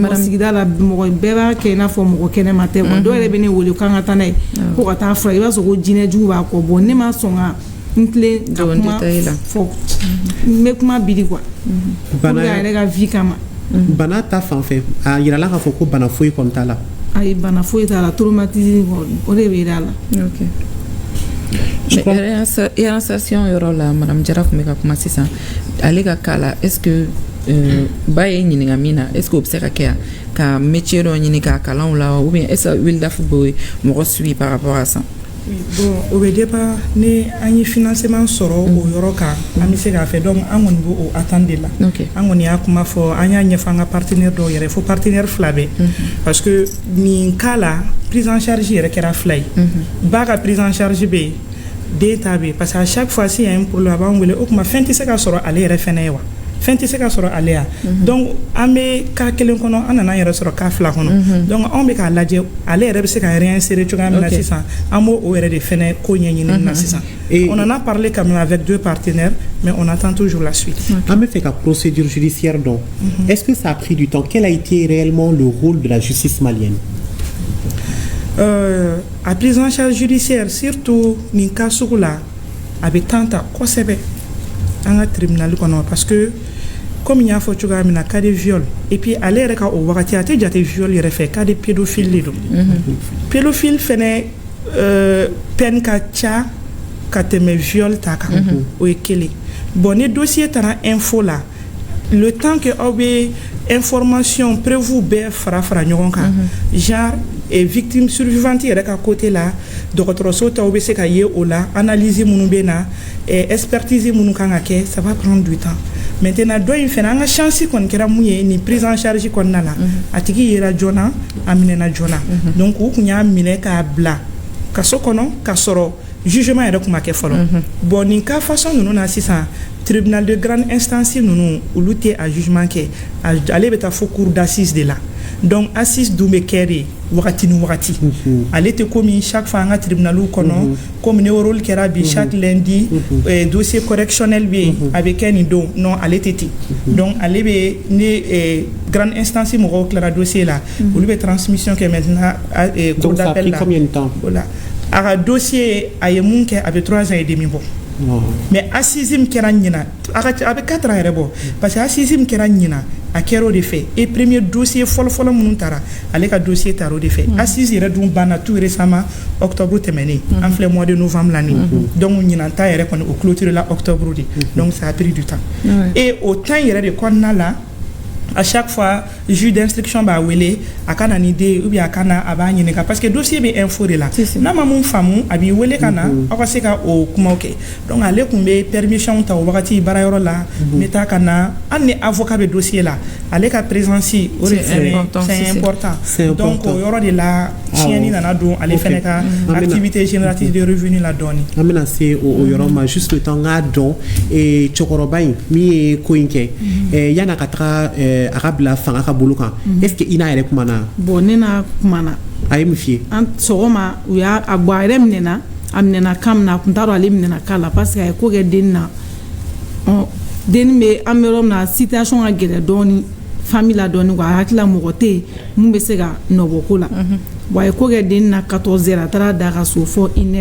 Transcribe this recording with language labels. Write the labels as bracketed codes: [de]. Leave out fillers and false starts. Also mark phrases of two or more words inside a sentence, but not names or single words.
[bm] mɔgɔ sigida la mɔgɔ bɛɛ b'a kɛ i n'a fɔ mɔgɔ kɛnɛma tɛ quoi dɔw yɛrɛ bɛ ne wele k'an ka taa n'a ye ko ka taa fura i b'a sɔrɔ ko jinɛjugu b'a kɔ bon ne ma sɔn ka n tilen ka kuma fɔ n bɛ kuma biri quoi [fr] pour que [bm] a yɛrɛ ka vie kama. bana ta fan fɛ a yirala k'a fɔ ko bana foyi kɔni t'a la. ayi bana foyi t'a la traumatisme o de bɛ yira a la. ok réinsertion yɔrɔ la madame Jara tun bɛ ka kuma sisan ale ka cas la [fr] est ce que [bm] ba ye ɲininka min na [fr] est ce que [bm] o bɛ se ka kɛ yan ka métier dɔ ɲini k'a kalanw la [fr] ou bien est ce que [bm] Wilda bɛ mɔgɔ [fr] suivi par rapport à ça. [bm] bon o bɛ dépend ni an ye financement sɔrɔ o yɔrɔ kan an bɛ se k'a fɛ donc an kɔni b'o [fr] attendre de la [bm] an kɔni y'a kuma fɔ an y'a ɲɛfɔ an ka partenaire dɔw yɛrɛ fo partenaire 2 bɛ [fr] parce que [bm] nin cas la [fr] prise en charge [bm] yɛrɛ kɛra 2 ye ba ka [fr] prise en charge [bm] bɛ yen den ta bɛ yen [fr] parce que à chaque fois si y a un problème [bm] a b'an wele o tuma fɛn tɛ se ka sɔrɔ ale yɛrɛ fɛnɛ ye wa fɛn tɛ se ka sɔrɔ ale ya donc an bɛ cas kelen kɔnɔ an nana an yɛrɛ sɔrɔ cas 2 kɔnɔ donc anw bɛ k'a lajɛ ale yɛrɛ bɛ se ka réinsérer cogoya min na sisan an b'o yɛrɛ de fɛnɛ ko ɲɛɲini na sisan [fr] on en a parlé quand même avec 2 partenaires mais on attend toujours la suite. [bm] an bɛ fɛ ka [fr] procédure judiciaire dɔn est-ce que ça a pris du temps quel a été réellement le rôle de la justice malienne? [bm] A [fr] prise en charge judiciaire [bm] surtout nin cas sugu la a bɛ temps ta kosɛbɛ an ka tribunal kɔnɔ [fr] parce que comme [bm] n y'a fɔ cogoya min na [fr] cas de viol et puis [bm] ale yɛrɛ ka o wagati a tɛ jate viol yɛrɛ fɛ [fr] cas de pédophile [bm] de don pédophile fɛnɛ peine ka ca ka tɛmɛ viol ta kan o ye kelen bon ni dossier taara info la [fr] le temps que [bm] aw bɛ [fr] information prévu [bm] bɛɛ fara ɲɔgɔn kan [fr] genre et victime survivante [bm] yɛrɛ ka côté la dɔgɔtɔrɔso taw bɛ se ka ye o la analyse minnu bɛ na expertise minnu kan ka kɛ [fr] ça va prendre du temps maintenant [bm] dɔ in fɛnɛ an ka chance kɔni kɛra mun ye ni [fr] prise en charge [bm] kɔnɔna la a tigi yera joona a minɛna joona donc u kun y'a minɛ k'a bila kaso kɔnɔ ka sɔrɔ jugement yɛrɛ kuma kɛ fɔlɔ bon nin cas façon ninnu na sisan [fr] tribunal de grande instance [bm] ninnu olu tɛ a jugement kɛ ale bɛ taa fo [fr] cour d'assises [bm] de la [fr] donc assise [bm] dun bɛ kɛ de wagati ni wagati ale tɛ komi [fr] chaque fois [bm] an ka tribunaliw kɔnɔ comme ne rôle kɛra bi [fr] chaque lundi dossier correctionnel [bm] bɛ yen a bɛ kɛ nin don non ale tɛ ten donc ale bɛ ne [fr] grande instance [bm] mɔgɔw tilara dossier la olu bɛ transmission kɛ [fr] maintenant cour d'appel [bm] la voilà a ka dossier a ye mun kɛ a bɛ [fr] 3 ans et demi [bm] bɔ mais assise kɛra ɲina a bɛ 4 ans yɛrɛ bɔ [fr] parce que assise [bm] kɛra ɲina a kɛra o de fɛ [fr] et premier dossier [bm] fɔlɔ minnu taara ale ka dossier taara o de fɛ assise yɛrɛ dun banna [fr] tout récemment octobre [bm] tɛmɛnen an filɛ [fr] mois de novembre [bm] la nin donc ɲinan ta yɛrɛ kɔni o clôture la octobre de donc [fr] ça a pris du temps et au temps [bm] yɛrɛ de kɔnɔna la [fr] à chaque fois juge d'instruction [bm] b'a wele a ka na ni den [fr] ou bien [bm] a ka na a b'a ɲininka [fr] parce que dossier [bm] bɛ info de la n'a ma mun faamu a b'i wele ka na aw ka se ka o kumaw kɛ donc ale kun bɛ permission ta o wagati baarayɔrɔ la n bɛ taa ka na hali ni avocat bɛ dossier la ale ka présence o de [fr] c'est important donc [bm] o yɔrɔ de la tiɲɛni nana don ale fɛnɛ ka [fr] activité génératrice de revenu [bm] la dɔɔni an bɛna se o yɔrɔ ma [fr] juste le temps [bm] k'a dɔn cɛkɔrɔba in min ye ko in kɛ yan'a ka taga a ka bila fanga ka bolo kan [fr] est-ce que [bm] i n'a yɛrɛ kumana bon ne n'a kumana a ye mun f'i ye an sɔgɔma u y'a a bɔ a yɛrɛ minɛna a minɛna kan min na a kun t'a dɔn ale minɛna kan la parce que a ye ko kɛ den na den bɛ an bɛ yɔrɔ min na situation ka gɛlɛn dɔɔni famille la dɔɔni quoi a hakilila mɔgɔ tɛ yen mun bɛ se ka nɔbɔ ko la bon a ye ko kɛ den na 14 heures a taara da ka so fɔ